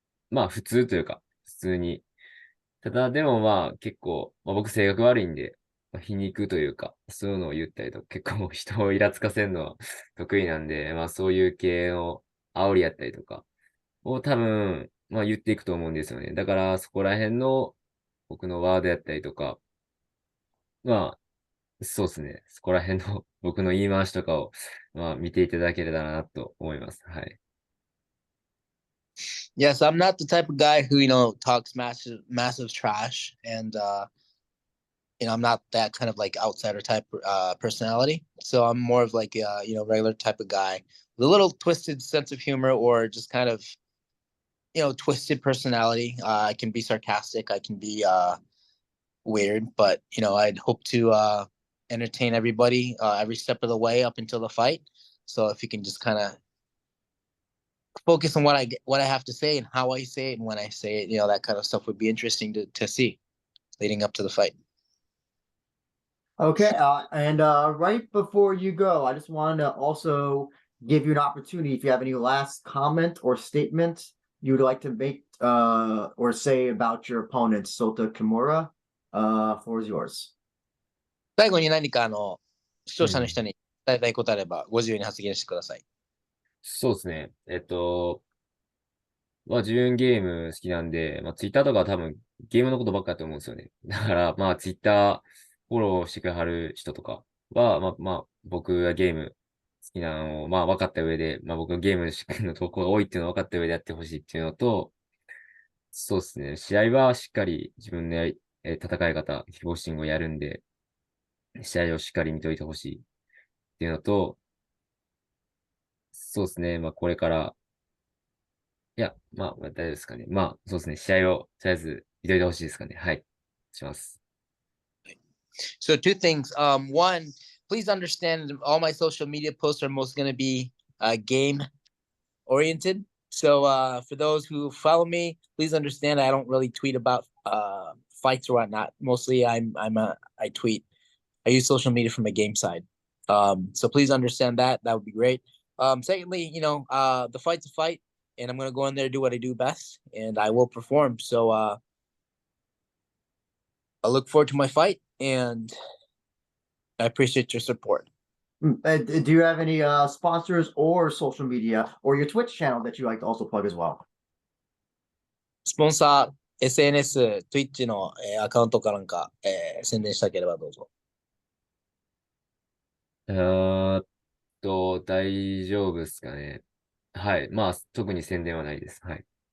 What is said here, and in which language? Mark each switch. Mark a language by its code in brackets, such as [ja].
[ja] まあ、普通というか、普通に。ただ、でもまあ、結構、まあ、僕性格悪いんで、まあ、皮肉というか、そういうのを言ったりとか、結構人をイラつかせるのは得意なんで、まあ、そういう系の煽りやったりとか、を多分、まあ言っていくと思うんですよね。だからそこら辺の僕のワードやったりとか、まあ、そうですね。そこら辺の僕の言い回しとかを、まあ見ていただければなと思います。はい。 [en] Yes, I'm not the type of guy who, talks massive trash. And, I'm not that kind of like outsider type personality. So I'm more of like, regular type of guy with a little twisted sense of humor or just kind of, twisted personality. I can be sarcastic. I can be weird, but, I'd hope to entertain everybody every step of the way up until the fight. So if you can just kind of focus on what I have to say and how I say it and when I say it, that kind of stuff would be interesting to see leading up to the fight. Okay, and right before you go, I just wanted to also give you an opportunity if you have any last comment or statement you would like to make or say about your opponent, Sota Kimura. Floor is yours. [ja] 最後に何か視聴者のうん。人に伝えたいことあれば、ご自由に発言してください。そうですね。まあ自分ゲーム好きなんで、まあツイッターとかは多分ゲームのことばっかだと思うんですよね。だからまあツイッターフォローしてくれはる人とかは、まあ僕がゲーム好きなのをまあ分かった上で、まあ僕がゲームの投稿が多いっていうのを分かった上でやってほしいっていうのと、そうですね。試合はしっかり自分の戦い方、キックボクシングをやるんで、試合をしっかり見といてほしいっていうのと、そうですね。まあこれから、いや、まあ大丈夫ですかね。まあそうですね。試合をとりあえず見といてほしいですかね。はい。します。 [en] So two things. One, please understand all my social media posts are most going to be game oriented. So for those who follow me, please understand I don't really tweet about fights or whatnot. Mostly I tweet. I use social media from a game side. So please understand that. That would be great. Secondly, the fight's a fight, and I'm gonna go in there and do what I do best, and I will perform. So I look forward to my fight, and I appreciate your support. Do you have any sponsors or social media or your Twitch channel that you like to also plug as well? [ja] スポンサー、SNS、Twitch の、アカウントかなんか、宣伝したければどうぞ。大丈夫ですかね。はい。まあ、特に宣伝はないです。はい。